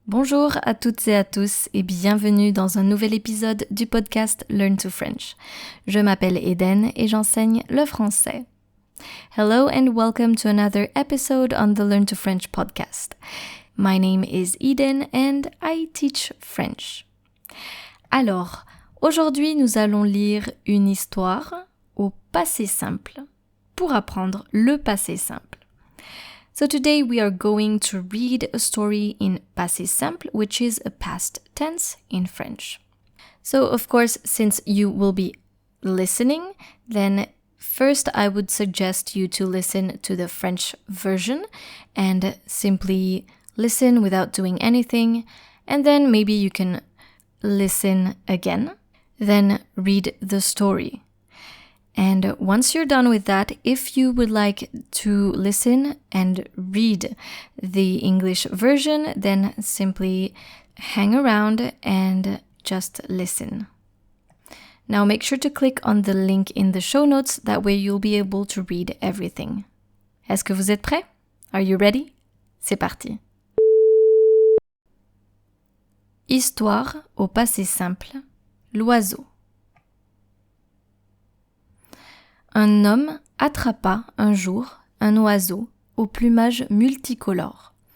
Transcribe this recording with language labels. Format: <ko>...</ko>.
<fr>Bonjour à toutes et à tous et bienvenue dans un nouvel épisode du podcast Learn to French. Je m'appelle Eden et j'enseigne le français.</fr> <en>Hello and welcome to another episode on the Learn to French podcast. My name is Eden and I teach French.</en> <fr>Alors, aujourd'hui nous allons lire une histoire au passé simple pour apprendre le passé simple.</fr> <en>So today we are going to read a story in Passé Simple, which is a past tense in French. So of course, since you will be listening, then first I would suggest you to listen to the French version and simply listen without doing anything, and then maybe you can listen again, then read the story. And once you're done with that, if you would like to listen and read the English version, then simply hang around and just listen. Now make sure to click on the link in the show notes, that way you'll be able to read everything.</en> <fr>Est-ce que vous êtes prêts?</fr> <en>Are you ready?</en> <fr>C'est parti. Histoire au passé simple, l'oiseau. Un homme attrapa un jour un oiseau au plumage multicolore.</fr>